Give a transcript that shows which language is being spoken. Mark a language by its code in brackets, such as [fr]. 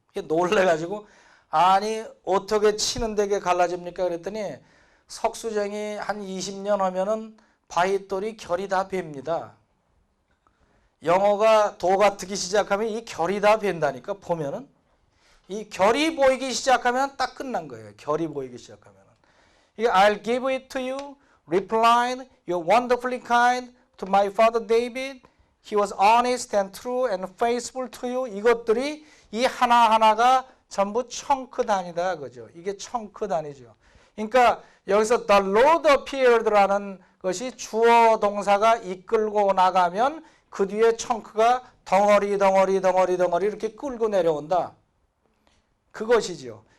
[ko] 이게 놀래가지고 아니 어떻게 치는 데게 갈라집니까? 그랬더니 석수쟁이 한 20년 하면은 바위돌이 결이 다 뵭니다. 영어가 도가 트기 시작하면 이 결이 다 밴다니까. 보면은 이 결이 보이기 시작하면 딱 끝난 거예요. 결이 보이기 시작하면. 이게 [en] I'll give it to you, replied, you're wonderfully kind to my father David. He was honest and true and faithful to you. [ko] 이것들이 이 하나하나가 전부 청크 단위다 그죠. 이게 청크 단위죠. 그러니까 여기서 [en] the Lord appeared [ko] 라는 것이 주어 동사가 이끌고 나가면 그 뒤에 청크가 덩어리 이렇게 끌고 내려온다. 그것이죠.